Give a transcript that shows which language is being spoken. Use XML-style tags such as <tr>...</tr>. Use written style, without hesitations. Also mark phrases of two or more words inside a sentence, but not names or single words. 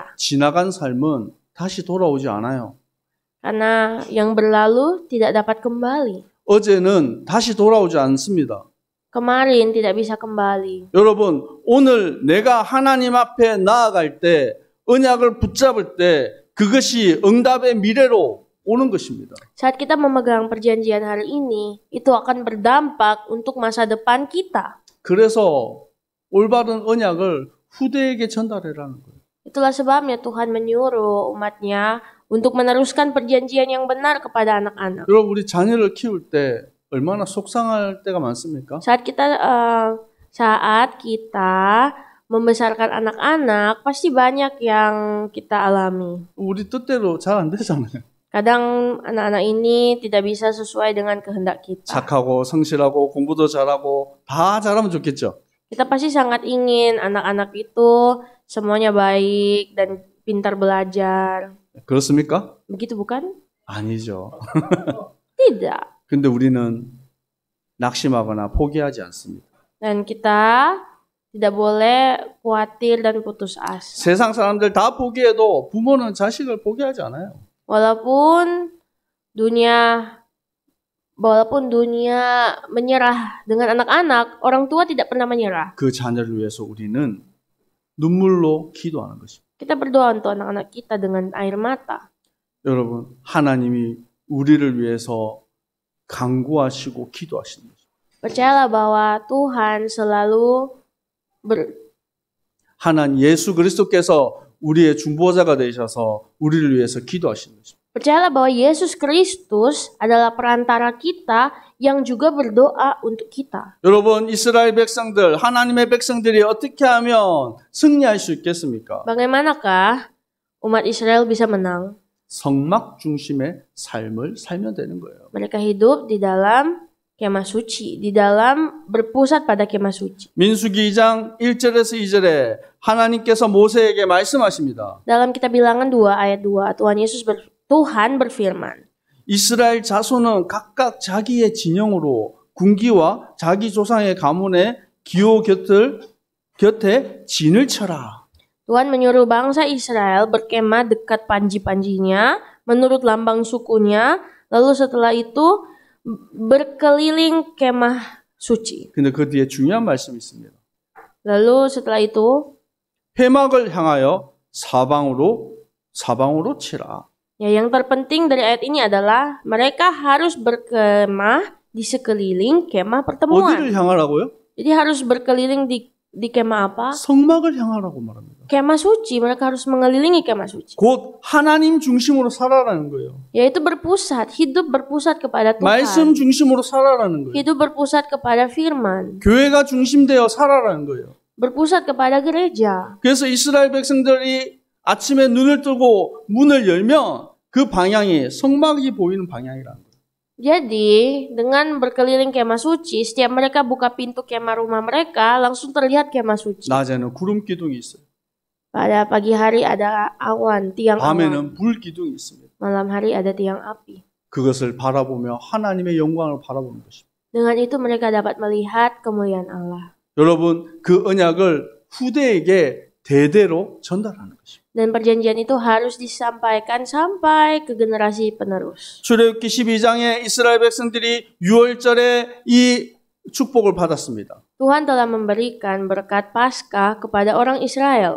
<ko>지나간 삶은 다시 돌아오지 않아요.</ko> <id>Karena yang berlalu tidak dapat kembali.</id> <ko>어제는 다시 돌아오지 않습니다.</ko> <id>Kemarin tidak bisa kembali.</id> <ko>여러분, 오늘 내가 하나님 앞에 나아갈 때, 언약을 붙잡을 때, 그것이 응답의 미래로 오는 것입니다.</ko> <id>Saat kita memegang perjanjian hari ini, itu akan berdampak untuk masa depan kita.</id> <ko>그래서 올바른 언약을 후대에게 전달해라는 거예요.</ko> <id>Itulah sebabnya Tuhan menyuruh umatnya untuk meneruskan perjanjian yang benar kepada anak-anak.</id> <ko>여러분, 우리 자녀를 키울 때 얼마나 속상할 때가 많습니까?</ko> <id>Saat kita membesarkan anak-anak, pasti banyak yang kita alami.</id> <ko>우리 뜻대로 잘 안 되잖아요.</ko> <id>Kadang anak-anak ini tidak bisa sesuai dengan kehendak kita.</id> <ko>착하고 성실하고 공부도 잘하고 다 잘하면 좋겠죠.</ko> <id>Kita pasti sangat ingin anak-anak itu semuanya baik dan pintar belajar.</id> <ko>그렇습니까?</ko> <id>Begitu bukan?</id> <ko>아니죠.</ko> <id>Tidak.</id> <ko>근데 우리는 낙심하거나 포기하지 않습니다.</ko> <id>Dan kita tidak boleh khawatir dan putus asa.</id> <ko>세상 사람들 다 포기해도 부모는 자식을 포기하지 않아요.</ko> <id>Walaupun dunia menyerah dengan anak-anak, orang tua tidak pernah menyerah.</id> <ko>그 자녀를 위해서 우리는 눈물로 기도하는 것입니다.</ko> <id>Kita berdoa untuk anak-anak kita dengan air mata.</id> <ko>여러분, 하나님이 우리를 위해서 간구하시고 기도하시는 것입니다.</ko> <id>Percayalah bahwa Tuhan selalu</id> <ko>하나님 예수 그리스도께서 우리의 중보자가 되셔서 우리를 위해서 기도하시는 것입니다.</ko> <id>Percayalah bahwa Yesus Kristus adalah perantara kita yang juga berdoa untuk kita.</id> <ko>여러분, 이스라엘 백성들, 하나님의 백성들이 어떻게 하면 승리할 수 있겠습니까?</ko> <id>Bagaimanakah umat Israel bisa menang?</id> <ko>성막 중심의 삶을 살면 되는 거예요.</ko> <id>Mereka hidup di dalam kemah suci, di dalam berpusat pada kemah suci.</id> <ko>민수기 2장 1절에서 2절에 하나님께서 모세에게 말씀하십니다.</ko> <id>Dalam kitab Bilangan 2 ayat 2, Tuhan berfirman,</id> <ko>이스라엘 자손은 각각 자기의 진영으로 군기와 자기 조상의 가문의 기호 곁에 진을 쳐라.</ko> <id>Tuhan menyuruh bangsa Israel berkemah dekat panji-panjinya menurut lambang sukunya, lalu setelah itu berkeliling kemah suci.</id> <ko>근데 그 뒤에 중요한 말씀이 있습니다.</ko> <id>Lalu setelah itu</id> <ko>회막을 향하여 사방으로 치라.</ko> <id>Ya, yang terpenting dari ayat ini adalah mereka harus berkemah di sekeliling kemah pertemuan.</id> <ko>어디를 향하라고요?</ko> <id>Jadi harus berkeliling di kemah apa?</id> <ko>성막을 향하라고 말합니다.</ko> <id>Kemah suci, mereka harus mengelilingi kemah suci.</id> <ko>곧 하나님 중심으로 살아라는 거예요.</ko> <id>Yaitu hidup berpusat kepada Tuhan.</id> <ko>말씀 중심으로 살아라는 거예요.</ko> <id>Hidup berpusat kepada firman.</id> <ko>교회가 중심되어 살아라는 거예요.</ko> <id>Berpusat kepada gereja.</id> <ko>그래서 이스라엘 백성들이 아침에 눈을 뜨고 문을 열면 그 방향이 성막이 보이는 방향이라는 거예요.</ko> <id>Jadi, dengan berkeliling kemah suci, setiap mereka buka pintu kemah rumah mereka, langsung terlihat kemah suci.</id> <ko>낮에는 구름 기둥이 있어요.</ko> <id>Pada pagi hari ada awan, tiang awan.</id> <ko>밤에는 불 기둥이 있습니다.</ko> <id>Malam hari ada tiang api.</id> <ko>그것을 바라보며 하나님의 영광을 바라보는 것입니다.</ko> <id>Dengan itu mereka dapat melihat kemuliaan Allah.</id> <ko>여러분, 그 언약을 후대에게 대대로 전달하는 것입니다.</ko> <id>Dan perjanjian itu harus disampaikan sampai ke generasi penerus.</id> <ko>출애굽기 12장에 이스라엘 백성들이 유월절에 이 축복을 받았습니다.</ko> <id>Tuhan telah memberikan berkat Paskah kepada orang Israel.</id>